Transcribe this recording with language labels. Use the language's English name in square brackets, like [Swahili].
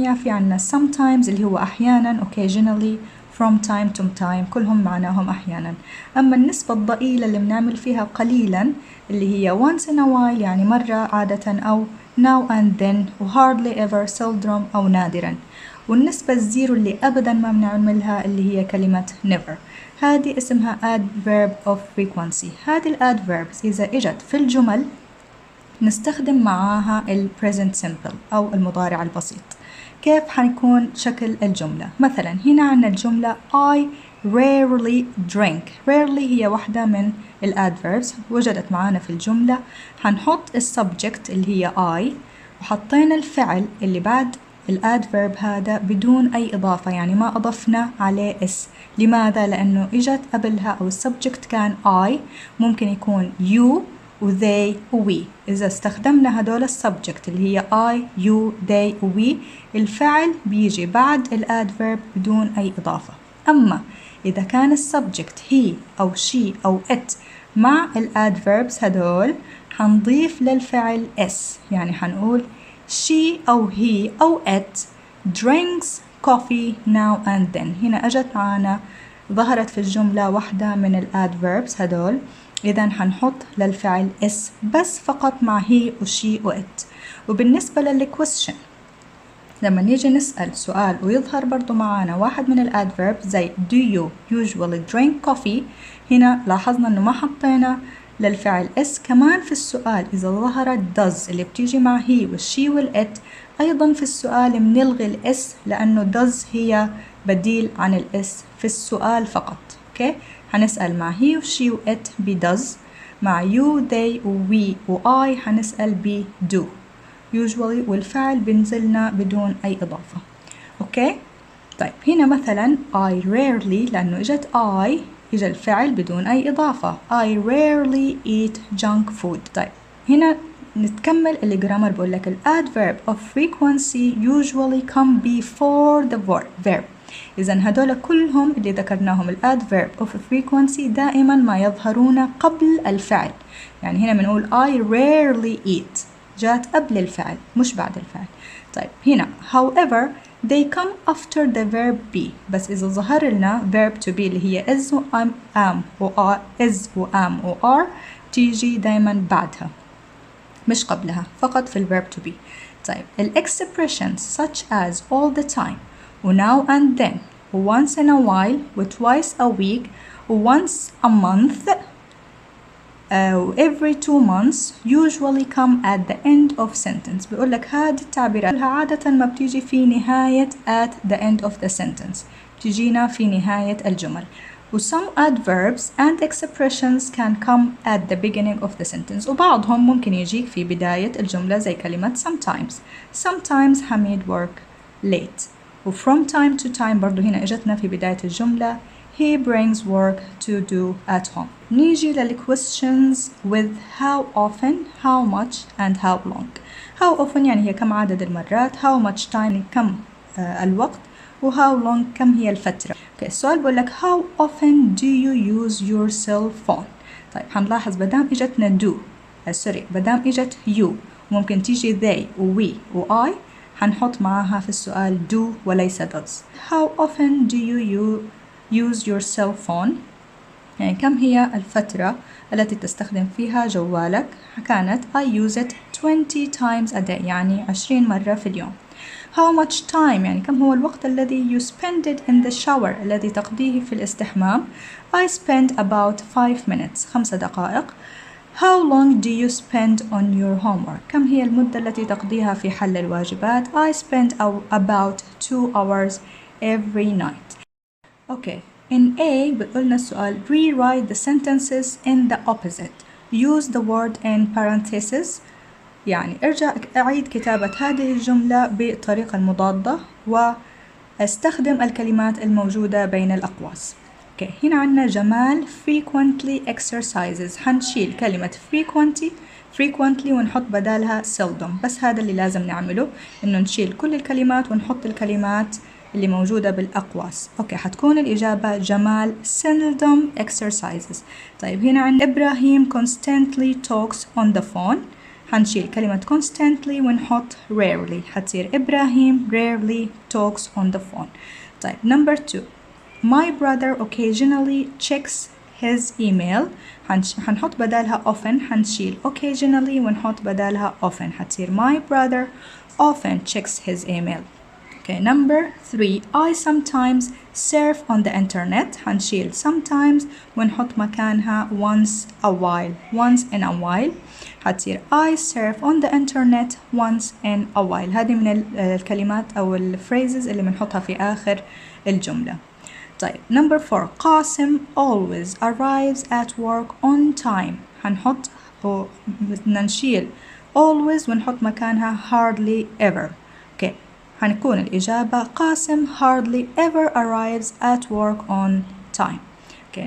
[Arabic] في عنا sometimes اللي هو أحيانا occasionally from time to time كلهم معناهم أحيانا. أما النسبة الضئيلة اللي بنعمل فيها قليلا اللي هي once in a while يعني مرة عادة أو now and then و hardly ever seldom أو نادرا. والنسبة الزيرو اللي أبدا ما بنعملها اللي هي كلمة never. هذه اسمها adverb of frequency. هذه ال adverbs إذا إجت في الجمل نستخدم معاها ال present simple أو المضارع البسيط. كيف حيكون شكل الجملة؟ مثلا هنا عندنا الجملة [English] I rarely drink. [Arabic] rarely هي واحدة من ال adverbs وجدت معانا في الجملة. حنحط ال subject اللي هي I وحطينا الفعل اللي بعد الادفيرب هذا بدون أي إضافة يعني ما أضفنا عليه اس. لماذا؟ لأنه إجت قبلها أو السبجكت كان I ممكن يكون you و they و we. إذا استخدمنا هدول السبجكت اللي هي I you they و we الفعل بيجي بعد الادفيرب بدون أي إضافة. أما إذا كان السبجكت he أو she أو it مع الادفيربس هدول حنضيف للفعل s. [English] يعني حنقول she أو he أو it drinks coffee now and then. [Arabic] هنا أجت معنا ظهرت في الجملة واحدة من الادفيربس هدول. إذا حنحط للفعل s بس فقط مع he و she و it. وبالنسبة للquestion لما نيجي نسأل سؤال ويظهر برضو معانا واحد من الادفيربس زي [English] do you usually drink coffee [Arabic] هنا لاحظنا أنه ما حطينا للفعل اس. كمان في السؤال إذا ظهرت does اللي بتيجي مع he والشي والإت أيضا في السؤال بنلغي الإس لأنه does هي بديل عن الإس في السؤال فقط. أوكي هنسأل مع he وشي وإت ب does. مع you they و we و I هنسأل ب do usually والفعل بنزلنا بدون أي إضافة. أوكي طيب هنا مثلا I rarely لأنه إجت I إجا الفعل بدون أي إضافة. [English] I rarely eat junk food. [Arabic] طيب هنا نتكمل الجرامر بقول لك [English] ال adverb of frequency usually come before the verb. [Arabic] إذا هدول كلهم اللي ذكرناهم ال adverb of frequency دائما ما يظهرون قبل الفعل. يعني هنا بنقول I rarely eat جات قبل الفعل مش بعد الفعل. [English] طيب هنا however they come after the verb be. [Arabic] بس إذا ظهر لنا verb to be اللي هي is و am و are is و am و are تيجي دايما بعدها مش قبلها فقط في verb to be. طيب [English] ال expressions such as all the time و now and then و once in a while و twice a week و once a month every 2 months usually come at the end of sentence. [Arabic] بيقول لك هذه التعبيرات عادة ما بتيجي في نهاية [English] at the end of the sentence [Arabic] بتجينا في نهاية الجمل. [English] و some adverbs and expressions can come at the beginning of the sentence [Arabic] وبعضهم ممكن يجيك في بداية الجملة زي كلمة [English] sometimes. Sometimes حميد work late. و from time to time [Arabic] برضو هنا اجتنا في بداية الجملة [English] he brings work to do at home. نيجي للquestions with how often, how much and how long. [Arabic] how often يعني هي كم عدد المرات. how much time يعني كم الوقت. و how long كم هي الفترة. السؤال بقول لك [English] how often do you use your cell phone. [Arabic] طيب حنلاحظ بدام اجتنا do بدام اجت you ممكن تيجي they و we و I حنحط معاها في السؤال do وليس does. [English] how often do you use your cell phone [Arabic] يعني كم هي الفترة التي تستخدم فيها جوالك. [English] كانت I use it 20 times a day [Arabic] يعني 20 مرة في اليوم. how much time يعني كم هو الوقت الذي [English] you spend it in the shower [Arabic] الذي تقضيه في الاستحمام. [English] I spend about 5 minutes [Arabic] 5 دقائق. [English] how long do you spend on your homework [Arabic] كم هي المدة التي تقضيها في حل الواجبات. [English] I spend about 2 hours every night. Okay. In A [Arabic] بتقولنا السؤال [English] rewrite the sentences in the opposite. Use the word in parentheses [Arabic] يعني ارجع أعيد كتابة هذه الجملة بالطريقة المضادة واستخدم الكلمات الموجودة بين الأقواس. اوكي، هنا عندنا جمال frequently exercises، حنشيل كلمة frequently ونحط بدالها seldom. بس هذا اللي لازم نعمله، انه نشيل كل الكلمات ونحط الكلمات اللي موجودة بالأقواس. اوكي، حتكون الإجابة جمال seldom exercises. [English] طيب هنا عند إبراهيم constantly talks on the phone، [Arabic] حنشيل كلمة [English] constantly ونحط rarely، حتصير إبراهيم rarely talks on the phone. طيب number 2، my brother occasionally checks his email، حنحط بدالها often، [Arabic] حنشيل occasionally ونحط بدالها [English] often، حتصير my brother often checks his email. Okay, number 3، I sometimes surf on the internet، [Arabic] حنشيل sometimes ونحط مكانها [English] once in a while، حتصير I surf on the internet once in a while. [Arabic] هذه من الكلمات أو الphrases اللي بنحطها في آخر الجملة. [English] طيب number 4، Qasim always arrives at work on time، [Arabic] حنحط بدنا نشيل [English] always ونحط مكانها hardly ever. okay. [Arabic] حنكون الإجابة [English] Qasim hardly ever arrives at work on time. okay.